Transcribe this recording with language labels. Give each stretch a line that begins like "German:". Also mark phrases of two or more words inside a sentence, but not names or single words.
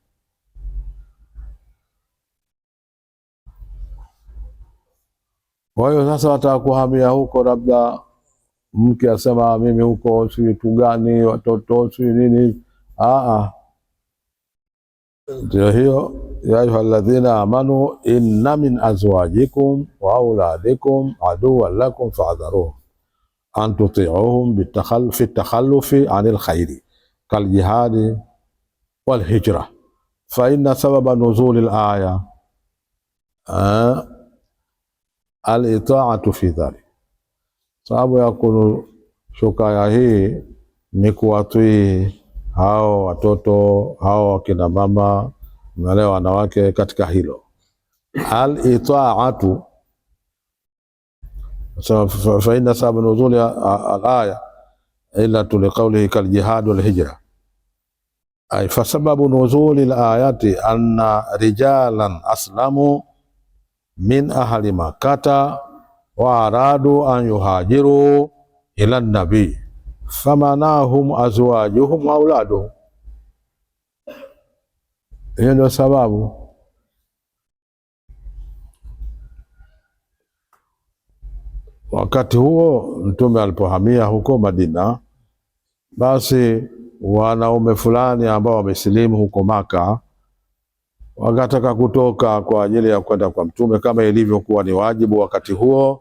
Swahili: Kwa hiyo sasa watakuhamia huko, labda mke asema mimi huko si vitu gani, watoto si nini. Ndio hiyo,
Arabic: يا أيها الذين آمنوا إن من أزواجكم وأولادكم عدوا لكم فاحذروهم أن تطيعوهم في التخلف عن الخير كالجهاد والهجرة فإن سبب نزول الآية الإطاعة في ذلك.
Swahili: Sababu ya kushuka aya hii ni kuwatii hao watoto, hao wakina mama, wale wanawake katika hilo.
Arabic: الإطاعة, so فإن سبب نزول الآية إلا لقوله كالجهاد والهجرة أي فسبب نزول الآية أن رجالا أسلموا من أهل مكة وأرادوا أن يهاجروا إلى النبي فمنعهم أزواجهم وأولادهم.
Swahili: Hiyo ndio sababu. Wakati huo Mtume alipohamia huko Madina, basi wanaume fulani ambao wamesilimu huko Maka wakataka kutoka kwa ajili ya kwenda kwa Mtume kama ilivyokuwa ni wajibu wakati huo.